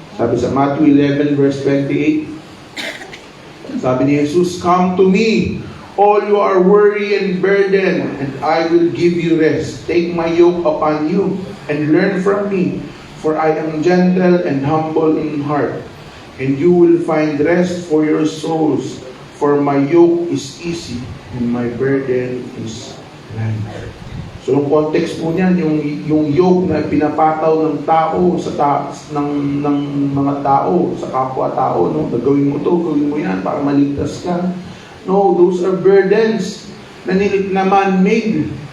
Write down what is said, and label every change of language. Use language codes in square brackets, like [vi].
[tl] Sabi sa [en] Matthew 11 verse 28, [tl] sabi ni [en] Jesus, "Come to me, all you are weary and burdened, and I will give you rest. Take my yoke upon you, and learn from me. For I am gentle and humble in heart, and you will find rest for your souls. For my yoke is easy, and my burden is light." [tl] So, yung context po niyan, yung yoke na pinapataw ng tao ng mga tao sa kapwa-tao, no? Gawin mo to, gawin mo yan para maligtas ka. [en] No, those are burdens na man-made.